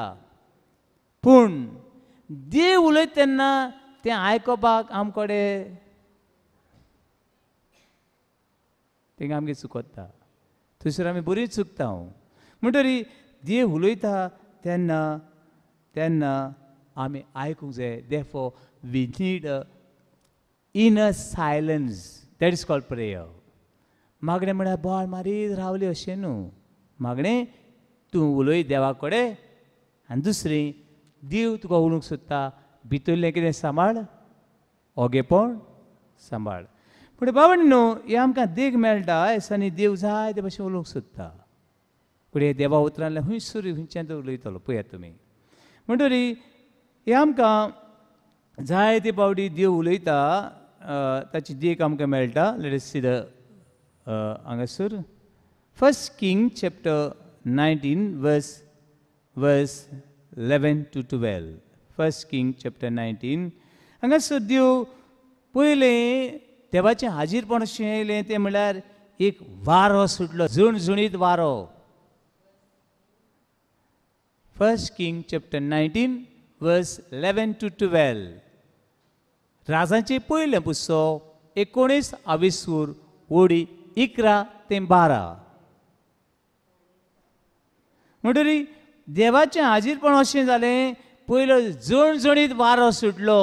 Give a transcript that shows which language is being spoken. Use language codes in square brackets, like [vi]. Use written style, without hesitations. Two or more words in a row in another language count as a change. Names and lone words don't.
[kok] पूण देव उलयता तेन्ना तें आयकपाक आमकडे थिंगा आमगे चुकता. थंयसर आमी बरी चुकता. म्हणटरी देव उलयता तेन्ना आमी आयकूंक जाय. [en] Therefore we need a inner silence that is called prayer. [kok] मागणें म्हळ्यार बोवाळ मारीत रावली अशें न्हू. मागणें तूं उलय देवा कडेन आनी दुसरें देव तुका उलोवंक सोदता. भितरलें कितें सांबाळ ओगेपण सांबाळ. पूण बाबा न्हू हें आमकां देख मेळटा दिसांनी देव जाय ते भशेन उलोवंक सोदता. पूण हे देवा उतरांतल्यान खंयच्यान तो उलयतलो पळयात तुमी. म्हणटरी हे आमकां जाय ते पावटी देव उलयता ताची देख आमकां मेळटा. [en] Let us see the हांगासर 1 Kings chapter 19 verse 11 to 12. 1 Kings chapter 19 [kok] हांगासर देव पयलें देवाचें हाजीरपण अशें येयलें तें म्हळ्यार एक वारो सुटलो झणझणीत वारो. [en] 1 Kings chapter 19 verse 11 to 12. [kok] राजाचें पयलें पुस्तक 19 ओडी 11 ते 12. म्हणटरी देवाचें हाजीरपण अशें जालें पयलो झणझणीत वारो सुटलो.